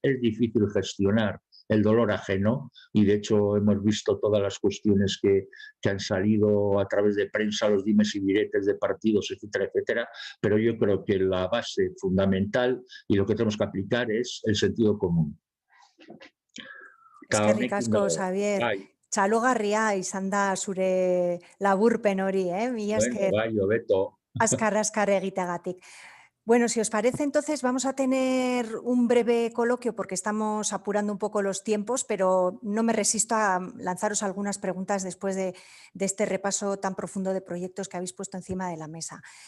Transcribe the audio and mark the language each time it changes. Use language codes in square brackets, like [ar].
[es] Es difícil gestionar el dolor ajeno y de hecho hemos visto todas las cuestiones que han salido a través de prensa, los dimes y diretes de partidos, etcétera, etcétera, pero yo creo que la base fundamental y lo que tenemos que aplicar es el sentido común. [eu] Eskerrik asko, Xavier. Txalogarria izan da zure laburpen hori, mila esker. Bai, hobeto. Azkar egiteagatik. [es] Bueno, si os parece, entonces vamos a tener un breve coloquio porque estamos apurando un poco los tiempos, pero no me resisto a lanzaros algunas preguntas después de este repaso tan profundo de proyectos que habéis puesto encima de la mesa.